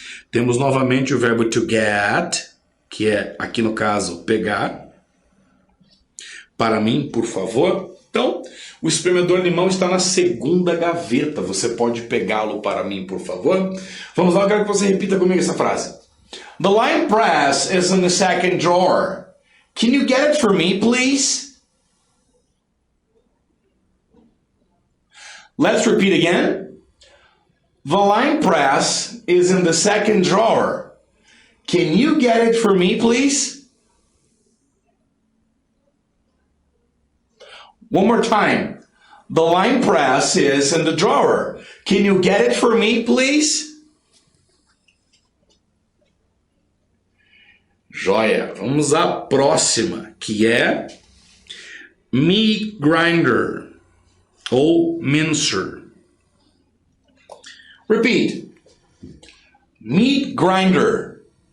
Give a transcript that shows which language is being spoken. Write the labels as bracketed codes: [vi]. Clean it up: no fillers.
[pt] Temos novamente o verbo to get, que é, aqui no caso, pegar. Para mim, por favor. Então, o espremedor de limão está na segunda gaveta. Você pode pegá-lo para mim, por favor? Vamos lá, eu quero que você repita comigo essa frase. [en] The lime press is in the second drawer. Can you get it for me, please? Let's repeat again. The lime press is in the second drawer. Can you get it for me, please? One more time. The lime press is in the drawer. Can you get it for me, please? [pt] Joia. Vamos à próxima, que é meat grinder ou mincer. [en] Repeat. Meat grinder.